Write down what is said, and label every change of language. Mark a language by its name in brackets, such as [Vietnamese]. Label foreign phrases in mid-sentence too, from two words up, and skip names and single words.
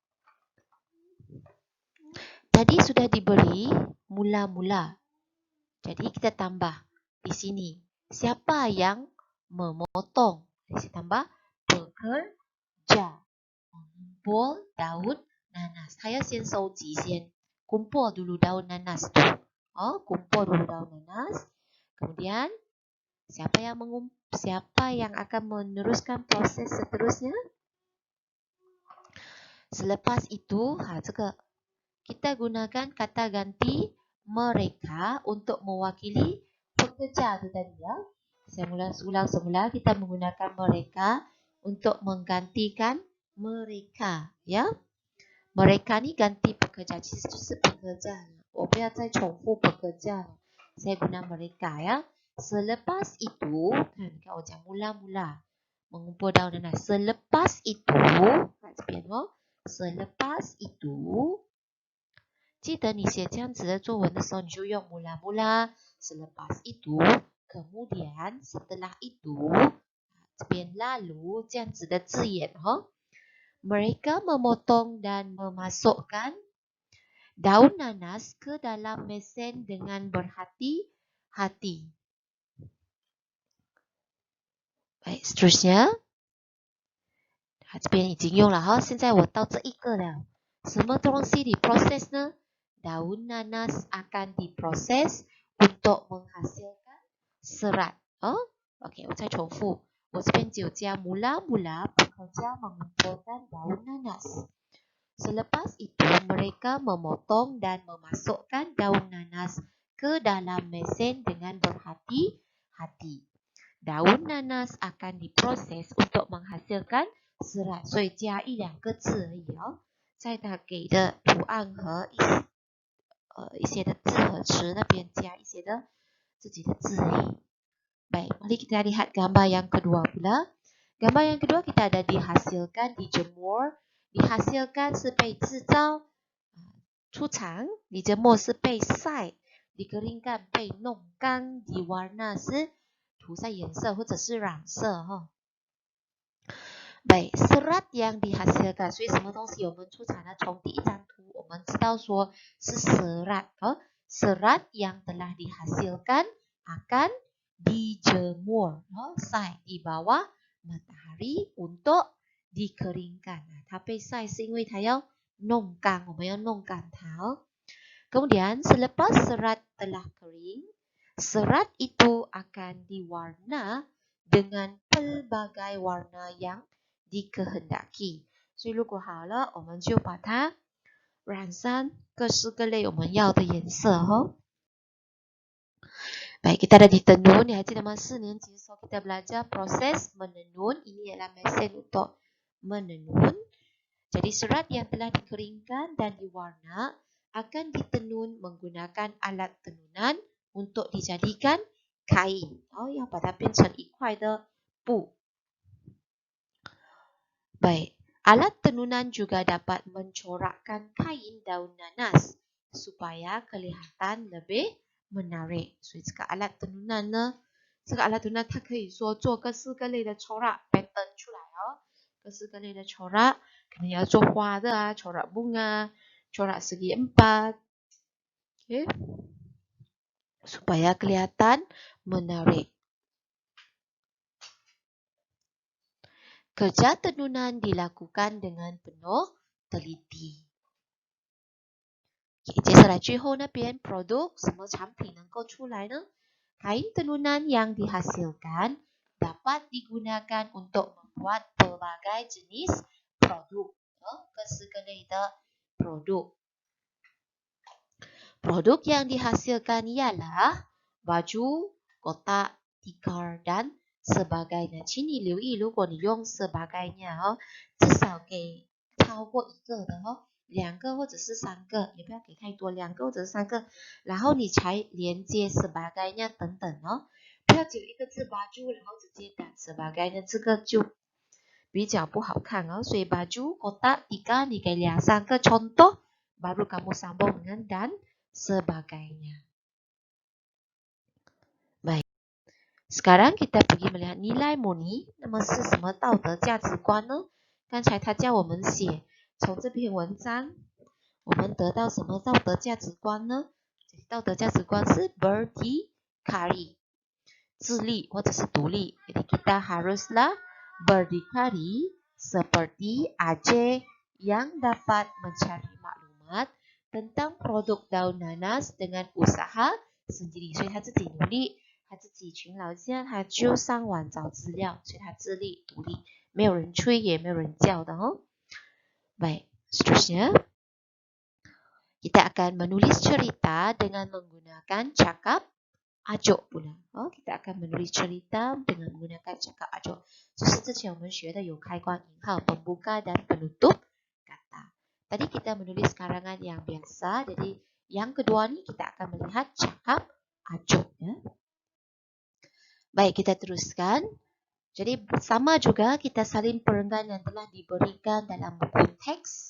[Malay] Tadi sudah diberi mula-mula. Jadi kita tambah di sini. Siapa yang memotong? Saya tambah bekerja. Mengumpul daun nanas. Saya [Chinese] 先收集先. [Malay] Kumpul dulu daun nanas tu. Kumpul dulu daun nanas. Kemudian siapa yang akan meneruskan proses seterusnya? Selepas itu, kita gunakan kata ganti mereka untuk mewakili pekerja tu tadi ya. Saya ulang semula, kita menggunakan mereka untuk menggantikan mereka ya. Mereka ni ganti pekerja, [Chinese] 其实就是 pekerja. 我不要再重复 pekerja. [Malay] Saya guna mereka ya. Selepas itu, kan kau macam mula-mula mengumpul daun nanas. Selepas itu, selepas itu, [Chinese] 记得你写这样子的作文的时候，你就用 [Malay] mula-mula, selepas itu, kemudian, setelah itu, [Chinese] 这边 [Malay] lalu [Chinese] 这样子的字眼。 [Malay] Mereka memotong dan memasukkan daun nanas ke dalam mesin dengan berhati-hati. Baik, seterusnya. [Chinese] 这边已经用了哈，现在我到这一个了。什么东西diproses呢？ [Malay] Daun nanas akan diproses untuk menghasilkan serat. Okey, [Chinese] 我再重复。我这边只有加 [Malay] mula-mula bekerja mengumpulkan daun nanas. Selepas itu, mereka memotong dan memasukkan daun nanas ke dalam mesin dengan berhati-hati. Daun nanas akan diproses untuk menghasilkan serat， [Chinese] 所以加一两个字而已哦，在它给的图案和一些的字和词那边加一些的自己的字而已。 [Malay] Baik, mari kita lihat gambar yang kedua pula. Gambar yang kedua kita ada dihasilkan, dijemur. [Chinese] Dihasilkan 是被制造，出厂。dijemur 是被晒，dikeringkan 被弄干，diwarna 是涂上颜色或者是染色哈。 [Malay] Baik, serat yang dihasilkan， [Chinese] 所以什么东西我们出产呢？从第一张图我们知道说是 [Malay] serat， serat yang telah dihasilkan akan dijemur， 晒 di bawah matahari untuk dikeringkan。 [Chinese] 它被晒是因为它要弄干，我们要弄干它。 [Malay] Kemudian selepas serat telah kering, serat itu akan diwarna dengan pelbagai warna yang dikehendaki。 [Chinese] 所以如果好了，我们就把它染上各式各类我们要的颜色。 [Malay] Baik, kita ada di tenun. Ni haji nama 4 年级 so kita belajar proses menenun. Ini adalah mesin untuk menenun. Jadi serat yang telah dikeringkan dan diwarna akan ditenun menggunakan alat tenunan untuk dijadikan kain. [Chinese] 要把它变成一块的布。 [Malay] Baik, alat tenunan juga dapat mencorakkan kain daun nanas supaya kelihatan lebih menarik。 [Chinese] 所以这个 [Malay] alat tenunan [Chinese] 呢，这个 [Malay] alat tenunan [Chinese] 它可以说做各式各类的 [Malay] corak pattern [Chinese] 出来各式各类的 corak， 可能要做花的 [Malay] corak bunga， corak segi empat， [Chinese] okay? [Malay] supaya kelihatan menarik。Kerja tenunan dilakukan dengan penuh teliti。 [Chinese] 接下来最后那边 produk 什么产品能够出来呢？ [Malay] Kain tenunan yang dihasilkan dapat digunakan untuk membuat pelbagai jenis produk， [Chinese] 各式各类的 produk。 [Malay] Produk yang dihasilkan ialah baju, kotak, tikar dan sebagainya。 [Chinese] 请你留意，如果你用 sebagainya 至少给超过一个的2个或者是3个，也不要给太多，2个或者是3个，然后你才连接 sebagainya 等等不要只有一个字 baju 然后直接打 sebagainya， 这个就比较不好看所以 [Malay] baju, kotak, tikar [Chinese] 你给2-3个 [Malay] contoh baru kamu sambung dengan dan sebagainya。 Baik, sekarang kita pergi melihat nilai murni。 [Chinese] 那么是什么道德价值观呢？刚才他叫我们写，从这篇文章我们得到什么道德价值观呢？道德价值观是 berdikari， 自立或者是独立。 [Malay] Jadi kita haruslah berdikari seperti Aceh yang dapat mencari maklumat tentang produk daun nanas dengan usaha sendiri。 [Chinese] 所以他自己努力，他自己勤劳一下，他就上网找资料，所以他自立独立，没有人催也没有人叫的 [Malay] Baik, seterusnya kita akan menulis cerita dengan menggunakan cakap ajuk pula。 kita akan menulis cerita dengan menggunakan cakap ajuk。 [Chinese] 就是之前我们学的有开关引号 ， [Malay] pembuka dan penutup kata。 Tadi kita menulis karangan yang biasa, jadi yang kedua ni kita akan melihat cakap ajuk Baik, kita teruskan. Jadi sama juga kita salin perenggan yang telah diberikan dalam buku teks.